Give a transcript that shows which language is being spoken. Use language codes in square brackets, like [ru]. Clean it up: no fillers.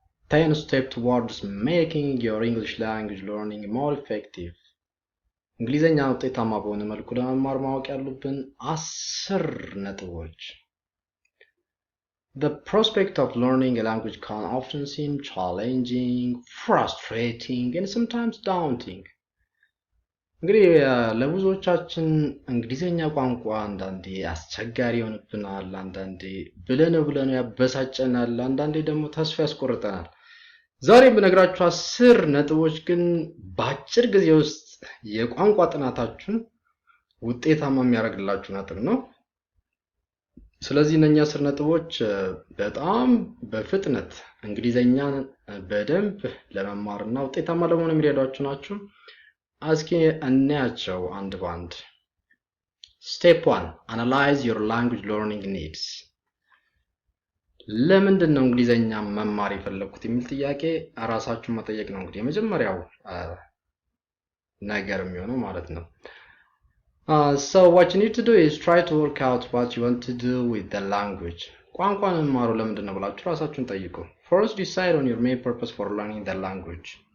[en] 10 steps towards making your English language learning more effective. [am] እንግሊዝኛ ውጤታማ በሆነ መልኩ ለመማር ማወቅ ያሉብን 10 ነጥቦች። [en] The prospect of learning a language can often seem challenging, frustrating, and sometimes daunting. [am] እንግዲህ ለብዙዎቻችን እንግሊዝኛ ቋንቋ አንዳንዴ አስቸጋሪ ይሆንብናል፣ አንዳንዴ ብለን ያበሳጨናል፣ አንዳንዴ ደግሞ ተስፋ ያስቆርጠናል። ዛሬ በነግራችሁ 10 ነጥቦች ግን በአጭር ጊዜ ውስጥ የቋንቋ ጥናታችሁን ውጤታማ የሚያደርግላችሁ ነጥብ ነው። ስለዚህ እነኛ 10 ነጥቦች በጣም በፍጥነት እንግሊዝኛን በደንብ ለመማርና ውጤታማ ለመሆን የሚረዷችሁ ናቸው። እስኪ እናያቸው አንድ ባንድ። [en] Step 1 Analyze your language learning needs. [am] ለምንድን ነው እንግሊዝኛ መማር የፈለኩት የሚል ጥያቄ ራሳችሁን መጠየቅ ነው። እንግዲህ የመጀመሪያው ነገር የሚሆነው ማለት ነው። [en] So what you need to do is try to work out what you want to do with the language. [am] ቋንቋን መማሩ ለምንድን ነው ብላችሁ ራሳችሁን ጠይቁ። [en] First decide on your main purpose for learning the language.